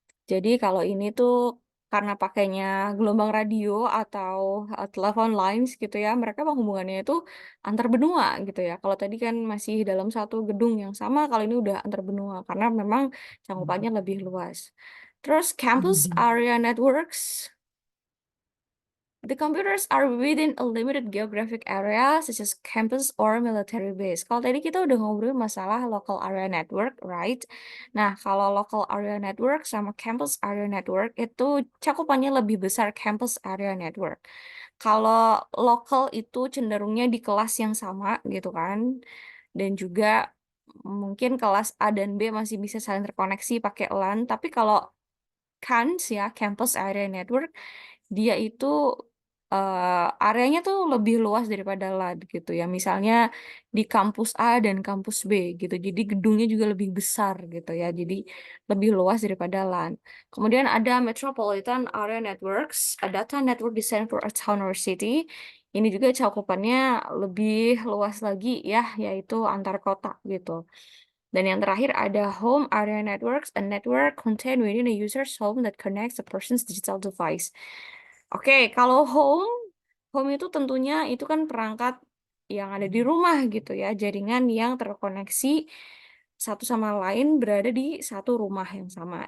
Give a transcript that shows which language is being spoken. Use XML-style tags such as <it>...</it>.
<id>Jadi kalau ini tuh karena pakainya gelombang radio atau telepon lines gitu ya, mereka penghubungannya itu antar benua gitu ya. Kalau tadi kan masih dalam satu gedung yang sama, kalau ini udah antar benua karena memang cakupannya lebih luas.</id> <en>Terus campus area networks. The computers are within a limited geographic area, such as campus or military base.</en> <id>Kalau tadi kita udah ngobrol masalah local area network, right? Nah, kalau local area network sama campus area network itu cakupannya lebih besar campus area network. Kalau local itu cenderungnya di kelas yang sama gitu kan. Dan juga mungkin kelas A dan B masih bisa saling terkoneksi pakai LAN, tapi kalau CANs ya, campus area network, dia itu areanya tuh lebih luas daripada LAN gitu ya. Misalnya di kampus A dan kampus B gitu. Jadi gedungnya juga lebih besar gitu ya. Jadi lebih luas daripada LAN. Kemudian ada</id> <en>Metropolitan Area Networks, a data network designed for a town or city.</en> <id>Ini juga cakupannya lebih luas lagi ya, yaitu antar kota gitu. Dan yang terakhir ada</id> <en>home area networks, a network contained within a user's home that connects a person's digital device.</en> <id>Oke, kalau home itu tentunya itu kan perangkat yang ada di rumah gitu ya, jaringan yang terkoneksi satu sama lain berada di satu rumah yang sama.</id>